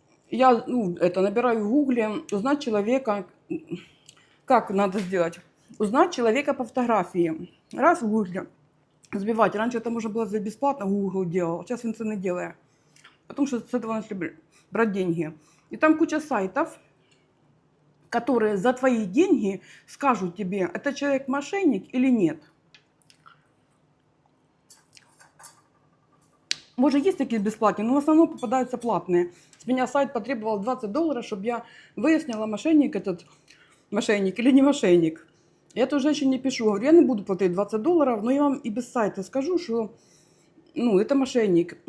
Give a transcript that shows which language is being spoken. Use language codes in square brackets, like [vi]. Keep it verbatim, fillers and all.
[ru] Я ну, это, набираю в гугле, узнать человека, как надо сделать. Узнать человека по фотографии. Раз в гугле. Сбивать. Раньше это можно было за бесплатно, Google делал. Сейчас он это не делает. Потому что с этого начали брать деньги. И там куча сайтов, которые за твои деньги скажут тебе, это человек мошенник или нет. [uk] Може, є такі безплатні, але в основному попадаються платні. З мене сайт потребував двадцять доларів, щоб я виясняла, мошенник этот, мошенник или не мошенник. Я той жінці пишу, говорю, я не буду платити двадцять доларів, але я вам і без сайту скажу, що ну, це мошенник.